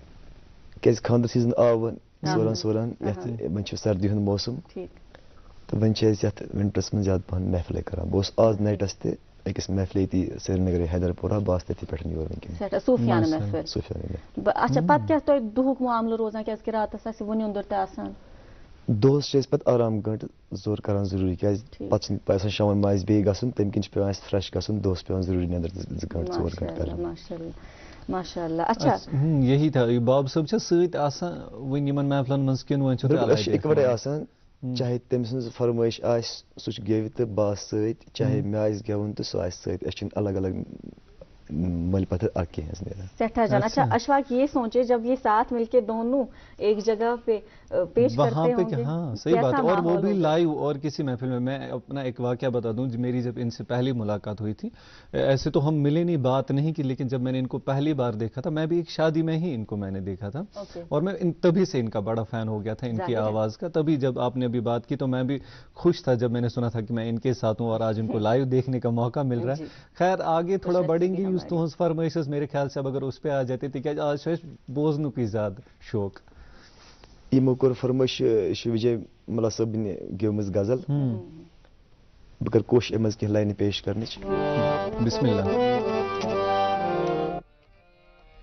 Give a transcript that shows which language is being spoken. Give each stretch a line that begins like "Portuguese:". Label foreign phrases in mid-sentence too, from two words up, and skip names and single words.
Kashmiri: کیازِ خاندر سیزن آو وۄنۍ سوران یتھ وۄنۍ چھُ سردی ہُنٛد موسم تہٕ وۄنۍ چھِ أسۍ یتھ ونٹرس منٛز زیادٕ پہن محفلے کران بہٕ اوسُس آز نایٹس تہِ أکِس محفلہِ ییٚتی سرینگرے حیدر پورہ بہٕ آس تٔتھی پٮ۪ٹھ یور وٕنکٮ۪ن صوفیانہ محفل اچھا پتہٕ کیٛاہ تۄہہِ دُہُک معاملہٕ روزان کیٛازِکہِ راتس آسہِ وُنیُنٛدُر تہِ آسان دۄہس چھِ أسۍ پتہٕ آرام گٲنٛٹہٕ زور کران ضروٗری کیازِ پتہٕ چھُنہٕ پتہٕ آسان شامن ما آسہِ بیٚیہِ گژھُن تمہِ کِنۍ چھُ پیٚوان اَسہِ فرٛٮ۪ش گژھُن دۄہس پیٚوان ضروٗری نیٚنٛدٕر 2 گٲنٛٹہٕ 4 گٲنٛٹہٕ کرٕنۍ
Arabic: ماشاء اللہ
Kashmiri: اچھا
Urdu: یہی تھا
Kashmiri: باب صٲب چھا سۭتۍ آسان وۄنۍ یِمن محفلن منٛز کِنہٕ وۄنۍ چھُ أسۍ چھِ اِکوٹے آسان چاہے تٔمۍ سٕنٛز فرمٲیش آسہِ سُہ چھُ گیٚوِ تہٕ بہٕ آسہٕ سۭتۍ چاہے مےٚ آسہِ گٮ۪وُن تہٕ سُہ آسہِ سۭتۍ أسۍ چھِنہٕ الگ الگ مٔلۍ پتھر اکھ کینٛہہ حظ نیران سٹھا جان
Urdu: اچھا اشفاق یہ سوچے جب یہ ساتھ مل کے دونوں ایک جگہ پہ پیش کرتے ہوں گے ہاں صحیح بات ہے اور وہ بھی لائیو اور کسی محفل میں اپنا ایک واقعہ بتا دوں میری جب ان سے پہلی ملاقات ہوئی تھی ایسے تو ہم ملے نہیں بات نہیں کی لیکن جب میں نے ان کو پہلی بار دیکھا تھا میں بھی ایک شادی میں ہی ان کو میں نے دیکھا تھا اور میں تبھی سے ان کا بڑا فین ہو گیا تھا ان کی آواز کا تبھی جب آپ نے ابھی بات کی تو میں بھی خوش تھا جب میں نے سنا تھا کہ میں ان کے ساتھ ہوں اور آج ان کو لائیو دیکھنے کا موقع مل رہا ہے خیر آگے تھوڑا بڑھیں گی اس تہذ فرمائش میرے خیال سے اب اگر اس پہ آ جاتے
Kashmiri: تکیازِ آج چھُ اَسہِ بوزنُکٕے زیادٕ شوق یِمو کوٚر فرمٲیش وجے ملا صٲبنہِ گیٚومٕژ غزل بہٕ کَرٕ کوٗشِش اَمہِ منٛز کینٛہہ لاینہٕ پیش کرنٕچ
Arabic: بسم اللہ